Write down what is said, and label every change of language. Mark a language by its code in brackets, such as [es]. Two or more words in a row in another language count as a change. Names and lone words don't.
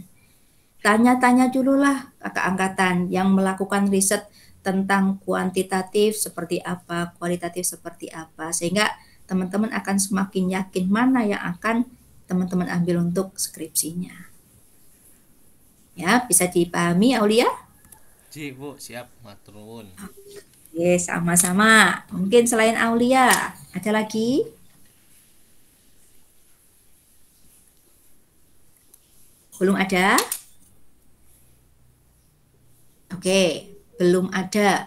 [id] Tanya-tanya dulu lah kakak angkatan yang melakukan riset tentang kuantitatif seperti apa, kualitatif seperti apa, sehingga teman-teman akan semakin yakin mana yang akan teman-teman ambil untuk skripsinya. Ya, bisa dipahami Aulia? Ji, Bu, siap, [jv] matur nuwun. [id] Yes, sama-sama. Mungkin selain Aulia, ada lagi? Belum ada? Oke, belum ada.